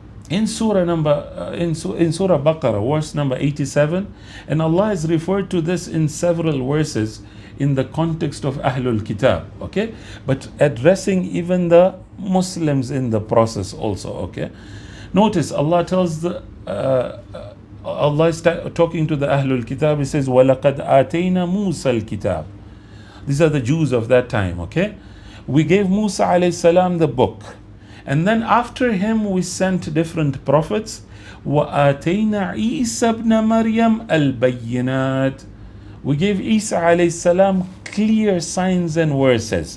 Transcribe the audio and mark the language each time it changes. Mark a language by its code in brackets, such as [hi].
[en] In Surah Baqarah, verse number 87, and Allah has referred to this in several verses in the context of Ahlul Kitab, okay? But addressing even the Muslims in the process also, okay? Notice Allah tells Allah is talking to the Ahlul Kitab. He says, [ar] وَلَقَدْ آتَيْنَا مُوسَى الْكِتَابِ. [en] These are the Jews of that time, okay? We gave Musa alayhi salam the book. And then after him we sent different prophets. [ar] وَآتَيْنَا عِيسَى ابْنَ مَرْيَمَ الْبَيِّنَاتِ. [en] We gave Isa alayhi salam clear signs and verses.